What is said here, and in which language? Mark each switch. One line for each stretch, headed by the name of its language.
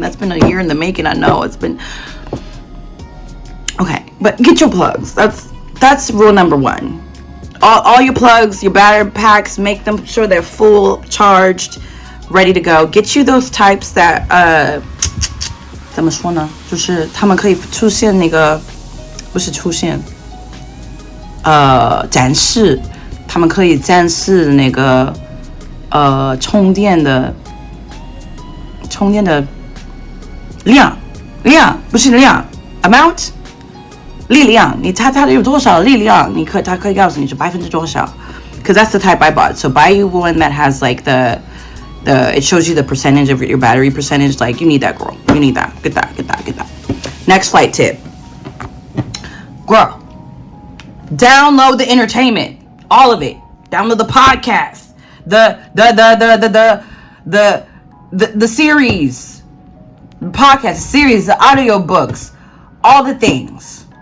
English: That's been a year in the making. I know it's been okay, but get your plugs. That's rule number one. All your plugs, your battery packs, make them sure they're full charged, ready to go. Get you those types that
Chinese: 怎么说呢？就是他们可以出现那个，不是出现，展示，他们可以展示那个充电的量不是量 amount 力量，它有多少力量？它可以告诉你是多少 ，
English: because that's the type I bought. So buy one that has like the it shows you the percentage of your battery percentage. Like you need that, girl. You need that. Get that. Next flight tip, girl. Download the entertainment, all of it. Download the podcast, the series, the podcast series, the audio books, all the things.